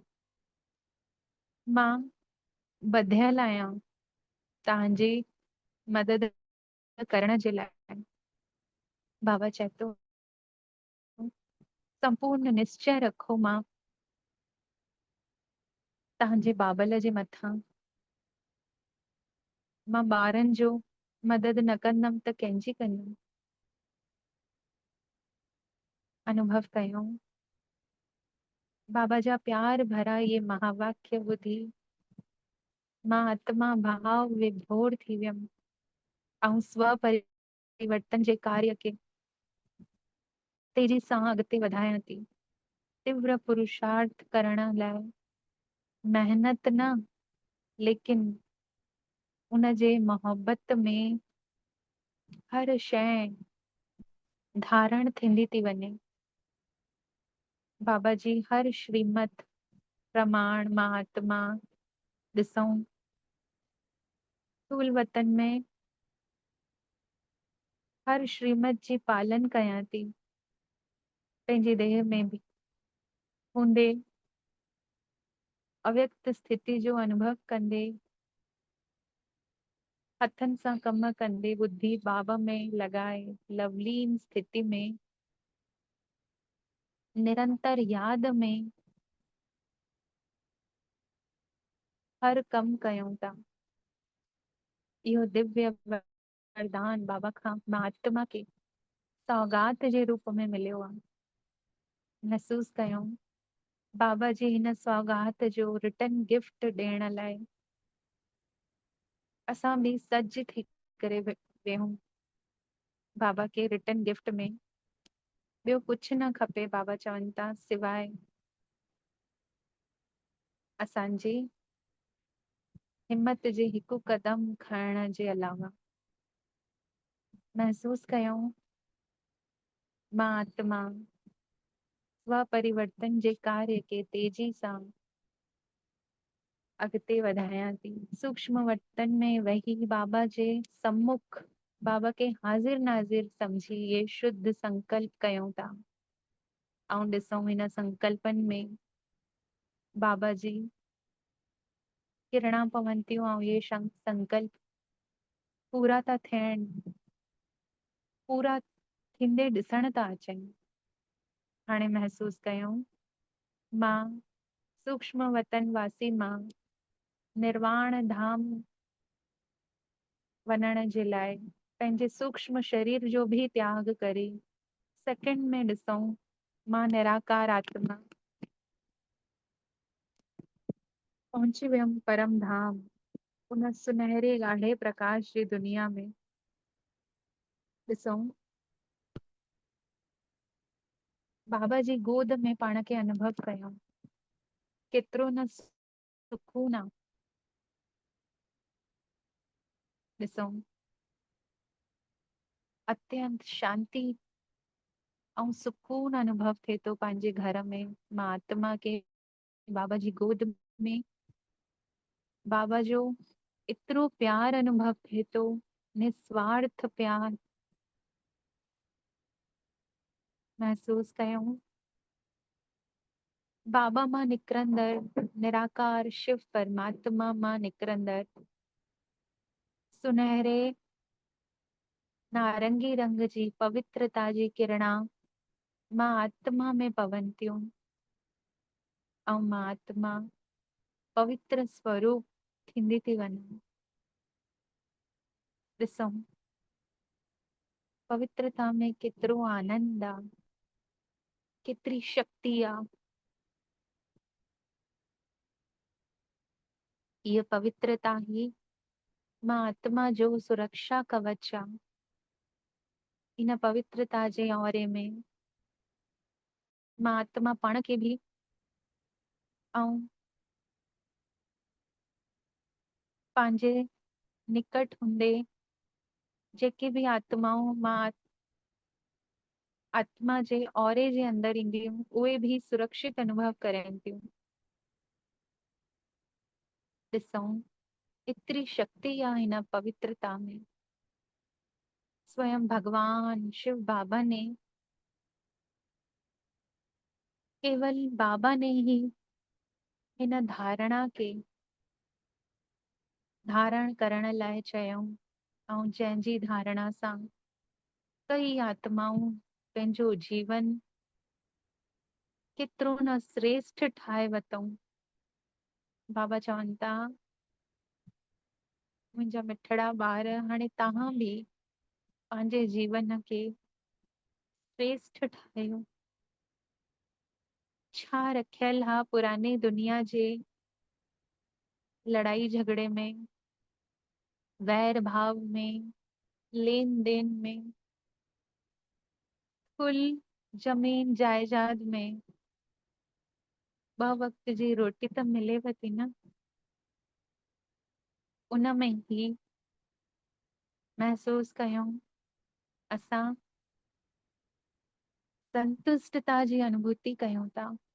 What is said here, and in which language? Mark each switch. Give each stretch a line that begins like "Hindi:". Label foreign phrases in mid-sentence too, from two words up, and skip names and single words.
Sindhi: मां ॿधियल आहियां तव्हांजे मदद करण जे लाइ बाबा चए थो संपूर्ण निश्चय रखो मां तव्हांजे बाबल जे मथां। मां ॿारनि जो मदद न कंदमि त कंहिंजी कंदमि। अनुभव कयो बाबा जा प्यार भरा ये महावाक्य ॿुधी मां आत्मा भाव विभोर थी वियमि ऐं स्व परिवर्तन जे कार्य खे तेजी सां अॻिते वधायां थी। तीव्र पुरुषार्थ करण लाइ मेहनत न, लेकिन उन जे मोहब्बत में हर शइ धारण थींदी थी वञे। बाबा जी हर श्रीमत प्रमाण महात्मा ॾिसूं स्थूल वतन में हर श्रीमत जी पालन कयां थी पंहिंजी देह में बि हूंदे अव्यक्त स्थिति जो अनुभव कंदे हथनि सां कम कंदे बुद्धि बाबा में लगाए लवलीन स्थिति में निरंतर याद में हर कम कयूं था। इहो दिव्य वरदान बाबा खां महात्मा खे सौगात जे रूप में मिलियो आहे। महसूस कयूं बाबा जी हिन सौगात जो
English: return gift
Sindhi: ॾियण लाइ असां भी सज थी करे वेहूं बाबा के
English: return gift
Sindhi: में। ॿियो कुझु न खपे बाबा चवनि था सिवाय असांजी हिम्मत जे हिकु कदम खणण जे अलावा। महसूस कयूं मां आत्मा स्व परिवर्तन जे कार्य के तेजी सां अॻिते वधायां थी। सूक्ष्म वतन में वही बाबा जे सम्मुख बाबा के हाज़िर नाज़िर समझी ये शुद्ध संकल्प कयूं था ऐं ॾिसूं हिन संकल्पन में बाबा जी किरणा पवनि थियूं ऐं ये संकल्प पूरा था थियनि, पूरा थींदे ॾिसण था अचनि। हाणे महसूस कयूं मां सूक्ष्म वतन वासी मां निर्वाण धाम वञण जे लाइ पंहिंजे सूक्ष्म शरीर जो भी त्याग करे सेकंड में ॾिसूं मां निराकार आत्मा पहुची वियमि परम धाम उन सुनहरे ॻाढ़े प्रकाश जी दुनिया में। ॾिसूं बाबा जी गोद में पाण खे अनुभव कयूं केतिरो न सुकून आहे। ॾिसूं अत्यंत शांति ऐं सुकून अनुभव थिए थो पंहिंजे घर में। मां आत्मा के बाबा जी गोद में बाबा जो एतिरो प्यार अनुभव थिए थो, निस्वार्थ प्यार। महसूस कयूं बाबा मां निकिरंदड़ निराकार शिव परमात्मा मां निकिरंदड़ सुनहरे नारंगी रंग जी पवित्रता जी किरणा मां आत्मा में पवनि थियूं ऐं मां आत्मा पवित्र स्वरूप थींदी थी वञे। ॾिसूं पवित्रता में केतिरो आनंद आहे, केतिरी शक्ति आहे। इहा पवित्रता ही मां आत्मा जो सुरक्षा कवच आहे। इन पवित्रता जे औरे में मां आत्मा पाण खे भी ऐं पंहिंजे निकट हूंदे जेके भी आत्माऊं मां आत्मा जे औरे जे अंदर ईंदियूं उहे भी सुरक्षित अनुभव करनि थियूं। ॾिसूं एतिरी शक्ति आहे हिन पवित्रता में। स्वयं भगवान शिव बाबा ने केवल बाबा ने ही हिन धारणा के धारण करण लाइ चयऊं ऐं जंहिंजी धारणा सां कई आत्माऊं पंहिंजो जीवन केतिरो न श्रेष्ठ ठाहे वतऊं। बाबा चवनि था मुंहिंजा मिठड़ा ॿार, हाणे तव्हां बि पंहिंजे जीवन खे श्रेष्ठ ठाहियो। छा रखियल हा पुरानी दुनिया जे लड़ाई झगड़े में, वैर भाव में, लेन देन में, कुल जमीन जायदाद में ॿ वक्त जी रोटी त मिलेव थी न। उन में ही महसूस कयूं असां संतुष्टता जी अनुभूति कयूं था।